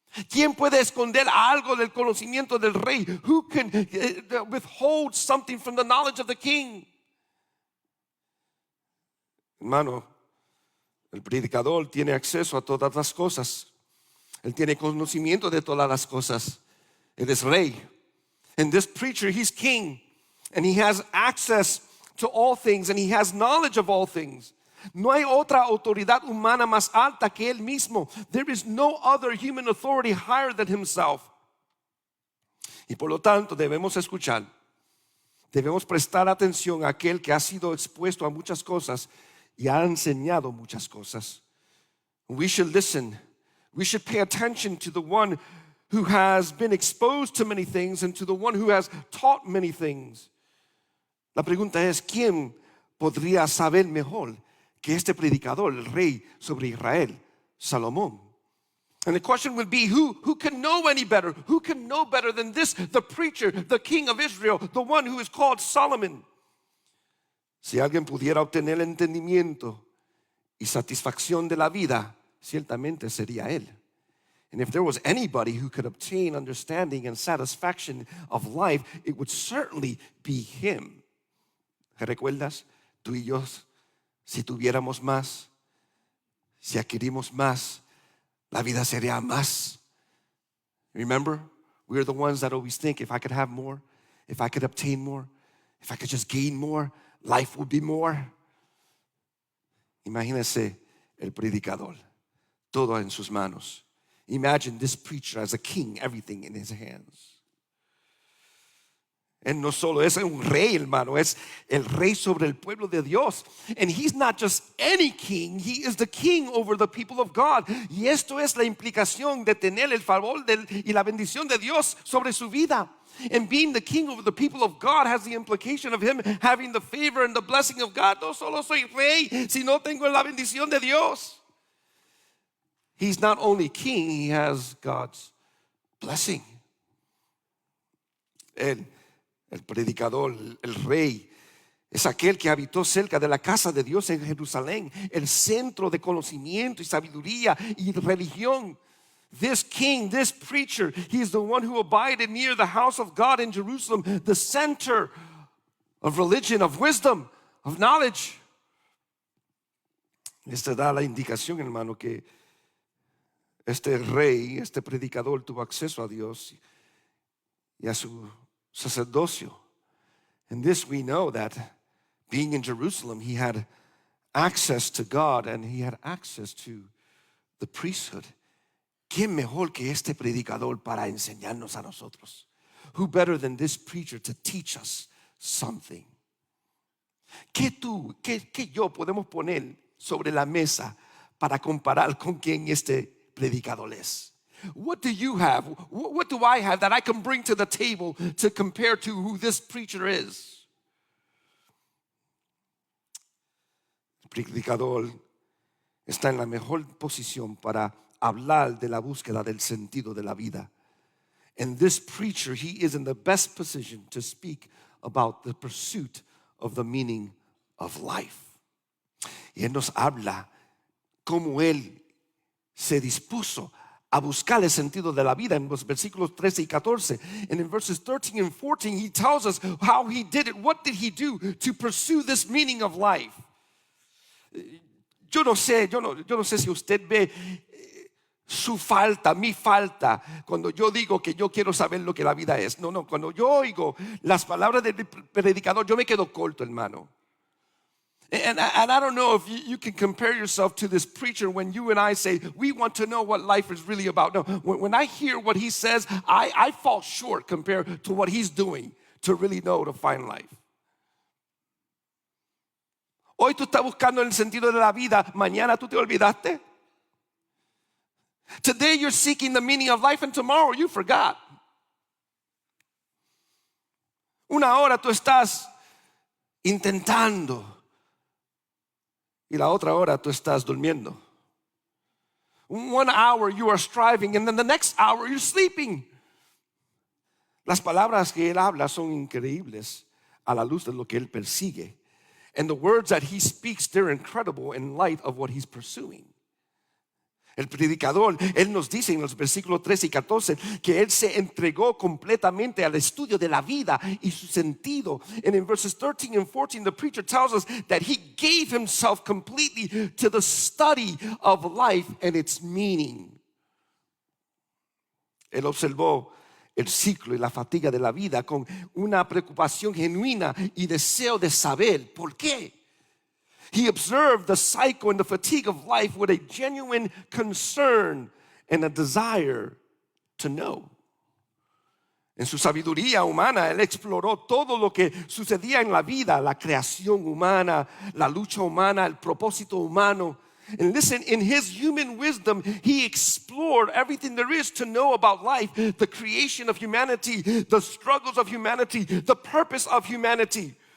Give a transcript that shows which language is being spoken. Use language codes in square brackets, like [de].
[es] ¿Quién puede esconder algo del conocimiento del rey? [en] Who can withhold something from the knowledge of the king? [es] Hermano, el predicador tiene acceso a todas las cosas. Él tiene conocimiento de todas las cosas. Él es rey. [en] And this preacher, he's king. And he has access to all things. And he has knowledge of all things. [es] No hay otra autoridad humana más alta que él mismo. [en] There is no other human authority higher than himself. [es] Y por lo tanto debemos escuchar. Debemos prestar atención a aquel que ha sido expuesto a muchas cosas y ha enseñado muchas cosas. [en] We should listen. We should pay attention to the one who has been exposed to many things and to the one who has taught many things. [es] La pregunta es, ¿quién podría saber mejor que este predicador, el rey sobre Israel, Salomón? [en] And the question would be, who can know any better? Who can know better than this, the preacher, the king of Israel, the one who is called Solomon? [es] Si alguien pudiera obtener el entendimiento y satisfacción de la vida, ciertamente sería él. [en] And if there was anybody who could obtain understanding and satisfaction of life, it would certainly be him. [es] ¿Recuerdas? Tú y yo, si tuviéramos más, si adquirimos más, la vida sería más. [en] Remember? We're the ones that always think, if I could have more, if I could obtain more, if I could just gain more, life would be more. [es] Imagínese el predicador. Todo en sus manos. [en] Imagine this preacher as a king, everything in his hands. [es] Él no solo es un rey, hermano, es el rey sobre el pueblo de Dios. [en] And he's not just any king, he is the king over the people of God. [es] Y esto es la implicación de tener el favor y la bendición de Dios sobre su vida. [en] And being the king over the people of God has the implication of him having the favor and the blessing of God. [es] No solo soy rey, sino tengo la bendición de Dios. [en] He's not only king, he has God's blessing. [es] El predicador, el rey, es aquel que habitó cerca de la casa de Dios en Jerusalén, el centro de conocimiento y sabiduría y religión. [en] This king, this preacher, he is the one who abided near the house of God in Jerusalem, the center of religion, of wisdom, of knowledge. [es] Esta da la indicación, hermano, que este rey, este predicador tuvo acceso a Dios y a su sacerdocio. [en] And this we know that being in Jerusalem, he had access to God and he had access to the priesthood. [es] ¿Quién mejor que este predicador para enseñarnos a nosotros? [en] Who better than this preacher to teach us something? [es] ¿Qué tú, qué yo podemos poner sobre la mesa para comparar con quién este predicador es? [en] What do you have? What do I have that I can bring to the table to compare to who this preacher is? [es] El predicador está en la mejor posición para hablar de la búsqueda del sentido de la vida. [en] And this preacher, he is in the best position to speak about the pursuit of the meaning of life. [es] Y él nos habla cómo él se dispuso a buscar el sentido de la vida en los versículos 13 y 14. [en] And in verses 13 and 14, he tells us how he did it. What did he do to pursue this meaning of life? [es] Yo no sé si usted ve su falta, mi falta, cuando yo digo que yo quiero saber lo que la vida es. No, cuando yo oigo las palabras del predicador, yo me quedo corto, hermano. [en] And I don't know if you can compare yourself to this preacher when you and I say, we want to know what life is really about. No, when I hear what he says, I fall short compared to what he's doing to really know to find life. [es] Hoy tú estás buscando el sentido de la vida, mañana tú te olvidaste. [en] Today you're seeking the meaning of life and tomorrow you forgot. [es] Una hora tú estás intentando y la otra hora tú estás durmiendo. [en] 1 hour you are striving and then the next hour you're sleeping. [es] Las palabras que él habla son increíbles a la luz de lo que él persigue. [en] And the words that he speaks, they're incredible in light of what he's pursuing. [es] El predicador, él nos dice en los versículos 13 y 14 que él se entregó completamente al estudio de la vida y su sentido. [en] And in verses 13 and 14, the preacher tells us that he gave himself completely to the study of life and its meaning. [es] Él observó el ciclo y la fatiga de la vida con una preocupación genuina y deseo de saber por qué. [en] He observed the cycle and the fatigue of life with a genuine concern and a desire to know. [es] En su sabiduría humana, él exploró todo lo que sucedía en la vida, la creación humana, la lucha humana, el propósito humano. [en] And listen, in his human wisdom, he explored everything there is to know about life, the creation of humanity, the struggles of humanity, the purpose of humanity.